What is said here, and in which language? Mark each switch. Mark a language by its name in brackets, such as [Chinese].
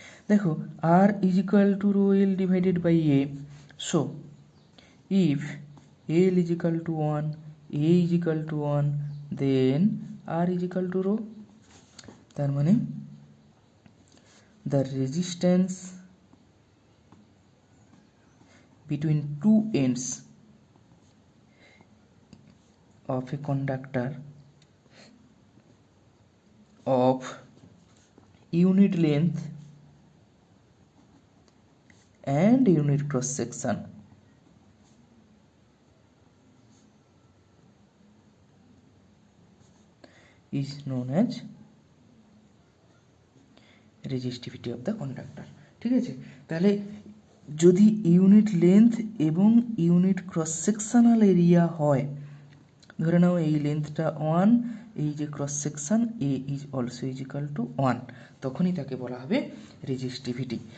[English] দেখো, R is equal to rho L divided by A. So if L is equal to 1, A is equal to 1, then R is equal to rho. [Bangla] তার মানে [English] The resistance between two ends of a conductor of unit length and unit cross section is known as resistivity of the conductor। [Bangla] ঠিক আছে, তাহলে যদি unit length এবং unit cross sectional area হয়, ধরে নাও এই লেন্থটা 1, এই যে cross section A is also is equal to 1, তখনই তাকে বলা হবে রেজিস্টিভিটি।